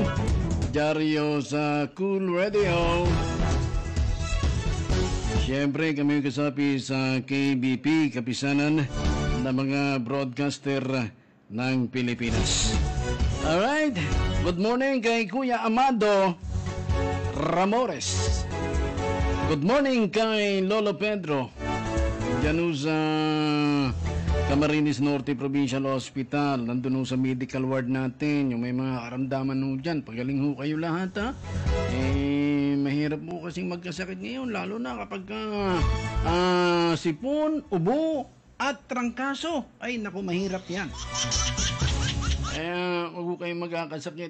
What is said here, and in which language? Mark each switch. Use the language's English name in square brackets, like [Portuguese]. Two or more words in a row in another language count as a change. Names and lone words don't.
[Filipino] Diaryo sa Cool Radio. Siyempre, kami kasapi sa KBP, kapisanan ng mga broadcaster ng Pilipinas. [English] Alright, good morning [Filipino] kay Kuya Amado Ramores. [English] Good morning [Filipino] kay Lolo Pedro. Diyan sa Camarines Norte Provincial Hospital. Nandun sa medical ward natin. Yung may mga karamdaman ho dyan. Pagaling ho kayo lahat, ha? Mahirap po kasing magkasakit ngayon. Lalo na kapag sipon, ubo, at trangkaso. Ay, naku, mahirap yan. Kaya, huwag kayo magkakasakit.